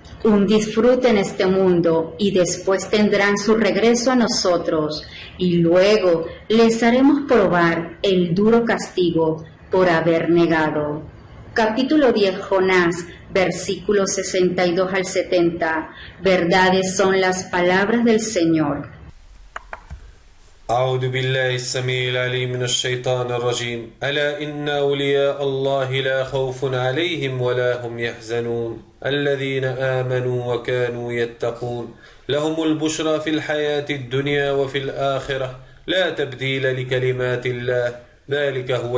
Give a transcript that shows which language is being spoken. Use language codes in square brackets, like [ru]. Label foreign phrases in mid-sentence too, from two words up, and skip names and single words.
[es] Un disfrute en este mundo y después tendrán su regreso a nosotros, y luego les haremos probar el duro castigo por haber negado. Capítulo 10. Jonás, versículos 62 al 70. Verdades son las palabras del Señor. [ar] أعوذ بالله السميع العليم من الشيطان الرجيم ألا إن أولياء الله لا خوف عليهم ولا هم يحزنون الذين آمنوا وكانوا يتقون لهم البشرى في الحياة الدنيا وفي الآخرة لا تبديل لكلمات الله ذلك هو